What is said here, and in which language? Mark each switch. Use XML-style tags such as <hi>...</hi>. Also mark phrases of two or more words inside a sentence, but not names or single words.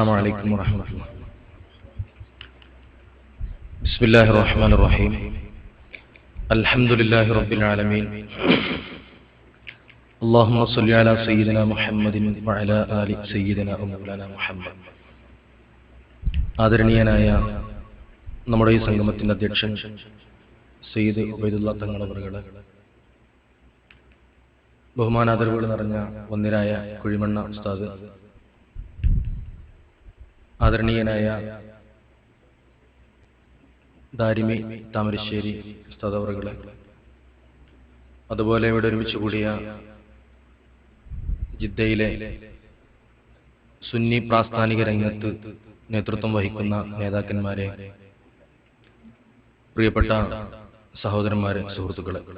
<ar>السلام عليكم ورحمة الله. بسم الله الرحمن الرحيم. الحمد لله رب العالمين. اللهم صل على سيدنا محمد وعلى آل سيدنا ومولانا മുഹമ്മദ്.</ar> <ml>ആദരണീയനായ നമ്മുടെ ഈ സംഗമത്തിന്റെ അധ്യക്ഷൻ സയ്യിദ് ഉബൈദുള്ള തങ്ങൾ അവറുകളെ, ബഹുമാനാദരവുകൾ നിറഞ്ഞ വന്ദ്യരായ കുഴിമണ്ണ ഉസ്താദ്, ആദരണീയനായ ദാരിമി താമരശ്ശേരി ഉസ്താദ് അവറുകളെ, അതുപോലെ ഇവിടെ ഒരുമിച്ച് കൂടിയ ജിദ്ദയിലെ സുന്നി പ്രാസ്ഥാനിക രംഗത്ത് നേതൃത്വം വഹിക്കുന്ന നേതാക്കന്മാരെ, പ്രിയപ്പെട്ട സഹോദരന്മാരെ, സുഹൃത്തുക്കളെ,</ml>